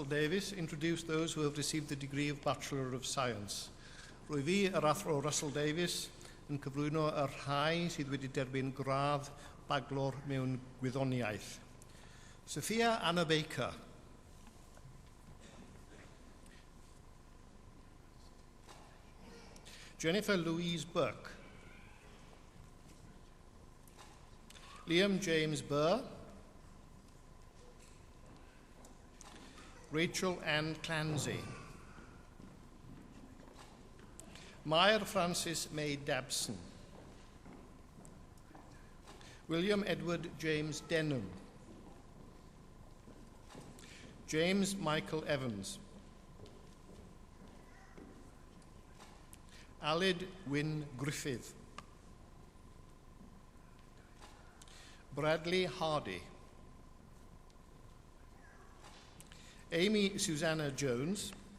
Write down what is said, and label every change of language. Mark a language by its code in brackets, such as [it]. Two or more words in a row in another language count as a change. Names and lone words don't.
[en] Davies, introduce those who have received the degree of Bachelor of Science. [cy] Rwy fi, yr athro Russell Davies, yn cyflwyno y rhai sydd wedi derbyn gradd baglor mewn gwyddoniaeth. Sophia Anna Baker. Jennifer Louise Burke. Liam James Burr. Rachel Ann Clancy. Mair Francis May Dabson. William Edward James Denham. James Michael Evans. Aled Wyn Griffith. Bradley Hardy. Amy Susanna Jones.